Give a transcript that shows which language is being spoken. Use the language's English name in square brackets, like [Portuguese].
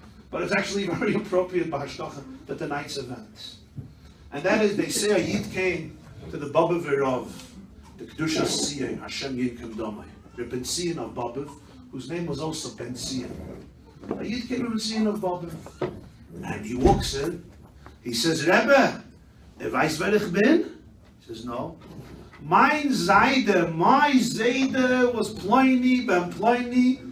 [English] But it's actually very appropriate by Hashgacha at tonight's event. And that is, they say a Yid came to the Babav of the Kedusha Siyah, Hashem Yinkim Domai, the Ben Sion of Babav, whose name was also Ben Sion. A Yid came to Ben Sion of Babav, and he walks in. [Yiddish] He says, Rebbe, weißt wer ich bin? [English] He says, no. My Zayde was Ploini, Ben Ploini.